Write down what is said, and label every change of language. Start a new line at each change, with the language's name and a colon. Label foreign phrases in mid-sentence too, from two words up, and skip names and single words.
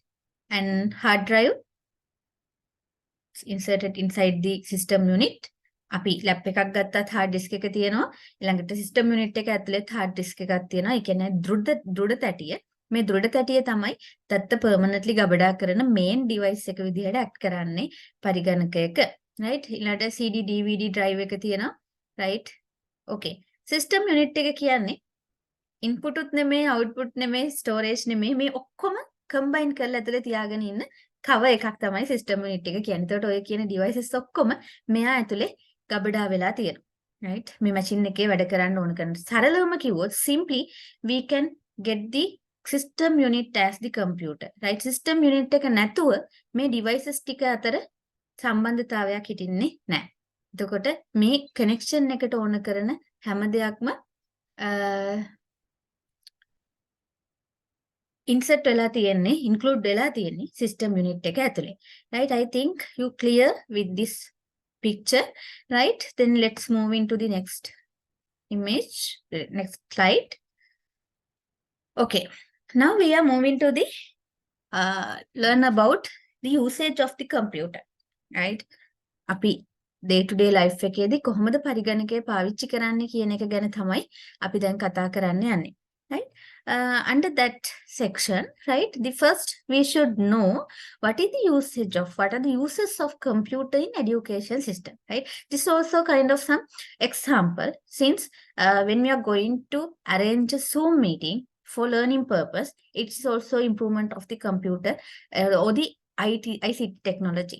English: And hard drive inserted inside the system unit.
Sinhala: අපි ලැප් එකක් ගත්තත්
English: hard disk
Sinhala: එක තියෙනවා, ඊළඟට
English: system unit
Sinhala: එක ඇතුළේ
English: hard disk
Sinhala: එකක් තියෙනවා. ඒ කියන්නේ දෘಢ තැටිය. මේ දෘಢ තැටිය තමයි දත්ත permanently ගබඩා කරන
English: main device
Sinhala: එක විදිහට act කරන්නේ පරිගණකයක, right? ඊළඟට
English: CD DVD drive
Sinhala: එක තියෙනවා, right? Okay,
English: system unit
Sinhala: එක කියන්නේ ඉන්පුට් උත් නෙමෙයි අවුට්පුට් නෙමෙයි ස්ටෝරේජ් නෙමෙයි මේ ඔක්කොම කම්බයින් කරලා ඇතුලේ තියාගෙන ඉන්න කවර් එකක් තමයි
English: system unit
Sinhala: එක කියන්නේ. ඒතකොට ඔය කියන ඩිවයිසස් ඔක්කොම මෙයා ඇතුලේ ගබඩා වෙලා තියෙනවා.
English: right?
Sinhala: මේ මැෂින් එකේ වැඩ කරන්න ඕන කරන. සරලවම කිව්වොත්
English: simply we can get the system unit as the computer. right? system unit
Sinhala: එක නැතුව මේ devices ටික අතර සම්බන්ධතාවයක් හිටින්නේ නැහැ. එතකොට මේ connection එකට ඕන කරන හැම දෙයක්ම insert වෙලා තියෙන්නේ include වෙලා තියෙන්නේ
English: system unit
Sinhala: එක ඇතුලේ.
English: right? I think you clear with this picture. right? Then let's move into the next image, the next slide. Okay, now we are moving to the learn about the usage of the computer.
Sinhala: right? අපි
English: day to day life
Sinhala: එකේදී කොහොමද පරිගණකය පාවිච්චි කරන්නේ කියන එක ගැන තමයි අපි දැන් කතා කරන්න යන්නේ.
English: right? Under that section, right, the first we should know what is the usage of, what are the uses of computer in education system, right? This is also kind of some example, since when we are going to arrange a Zoom meeting for learning purpose, it's also improvement of the computer or the ICT technology.